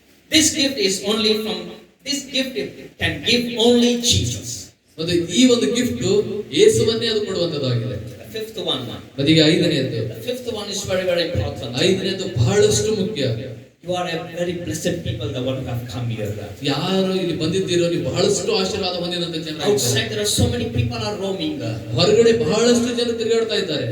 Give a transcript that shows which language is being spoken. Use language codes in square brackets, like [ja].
[en] This gift is only from this gift can give only Jesus. [kn] ಮತ್ತೆ ಈ ಒಂದು gift ಯೇಸುವನ್ನೇ ಅದು ಕೊಡುವಂತದ್ದಾಗಿದೆ. [en] The fifth one. [kn] ಅದೀಗ ಐದನೇದು. [en] The fifth one is very, very important. [kn] ಐದನೇದು ಬಹಳಷ್ಟು ಮುಖ್ಯ. [en] You are a very blessed people, the one who have come here. [kn] ಯಾರು ಇಲ್ಲಿ ಬಂದಿದ್ದೀರೋ ನೀವು ಬಹಳಷ್ಟು ಆಶೀರ್ವಾದ ಹೊಂದಿದಂತ ಜನ. [en] Outside there are so many people are roaming. [kn] ಹೊರಗಡೆ ಬಹಳಷ್ಟು ಜನ ತಿರುಗಾಡ್ತಾ ಇದ್ದಾರೆ.